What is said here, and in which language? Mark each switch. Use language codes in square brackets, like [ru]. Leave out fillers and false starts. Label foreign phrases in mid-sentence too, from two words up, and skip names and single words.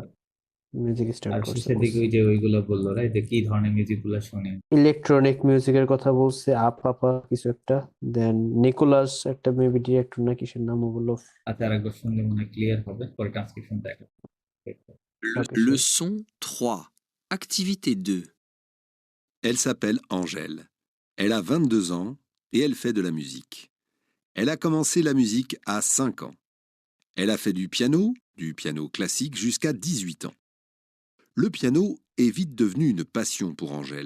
[en] music start [bn] আর করছে শেষের দিকে বলছে। ওই যে ওইগুলো বললো রাইট যে কি ধরনের মিউজিক গুলো শুনে [en] electronic music-er [bn] কথা বলছে, আপা কিছু একটা। দেন নিকোলাস একটা মেবি ডিরেক্টর না কিসের নাম ওগুলো। আচ্ছা আর একবার শুনলে মনে হয় ক্লিয়ার হবে পরে ট্রান্সক্রিপশন দেখা [en] okay sure. [fr] Leçon 3. Activité 2. Elle s'appelle Angèle. Elle a 22 ans et elle fait de la musique. Elle a commencé la musique à 5 ans. Elle a fait du piano classique jusqu'à 18 ans. Le piano est vite devenu une passion pour Angèle.